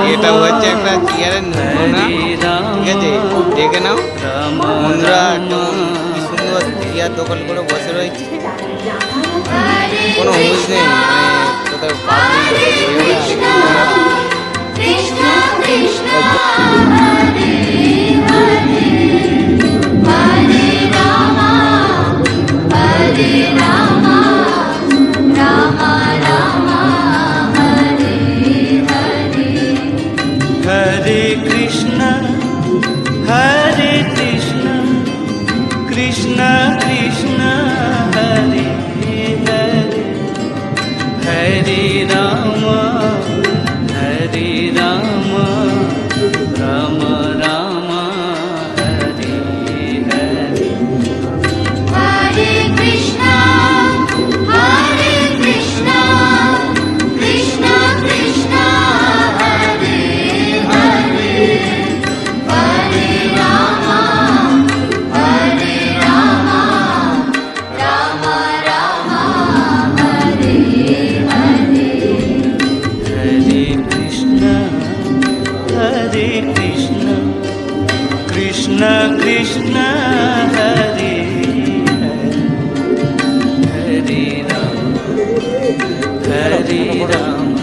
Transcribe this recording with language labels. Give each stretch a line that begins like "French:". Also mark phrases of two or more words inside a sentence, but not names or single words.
Bangla: এটা হচ্ছে একটা চেয়ারের নমুনা, ঠিক আছে? দেখে নাও বন্ধুরা, একদম কি সুন্দর চেয়ার দখল করে বসে রয়েছে, কোনো হুঁশ নেই, কোথাও
Sanskrit: कृष्ण कृष्ण, हरे हरे, हरे राम, हरे राम, राम राम, हरे हरे. हरे कृष्ण कृष्ण कृष्ण हरे हरे हरे राम राम राम हरे हरे हरे कृष्ण, हरे कृष्ण, कृष्ण कृष्ण, हरे हरे, हरे राम, हरे राम, राम राम, हरे हरे. हरे कृष्ण कृष्ण कृष्ण हरे हरे राम